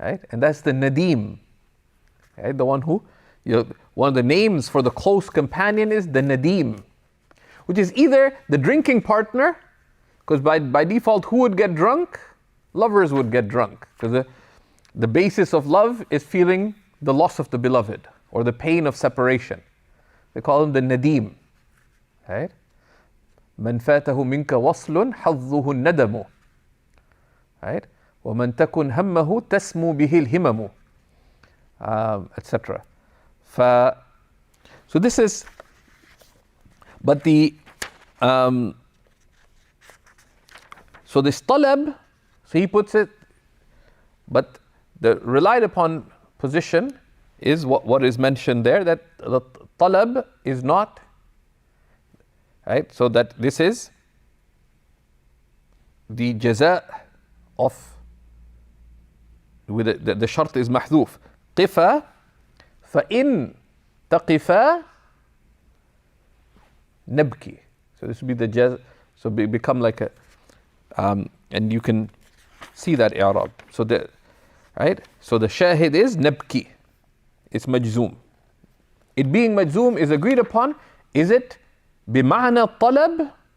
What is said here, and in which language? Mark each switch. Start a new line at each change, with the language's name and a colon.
English: And that's the nadim. Right? The one who, one of the names for the close companion is the nadim, which is either the drinking partner, because by default, who would get drunk? Lovers would get drunk, because the basis of love is feeling the loss of the beloved or the pain of separation. They call him the nadim. Right?
Arabic: من فاته منك وصل حظه الندم.
English: Right?
Arabic: ومن تكن همه تسمو به الهمم.
English: Etc. So this is, but the so this talab, so he puts it, but the relied upon position is what is mentioned there, that the talab is not, right? So that this is the jaza of, with the shart is mahdhuf.
Arabic: Qifa, فَإِن تَقِفَا نَبْكِ.
English: So this would be the jaza, so become like a, and you can see that i'rab. So the, right? So the shahid is nabki. It's majzoom. It being majzoom is agreed upon. Is it bima'na talab?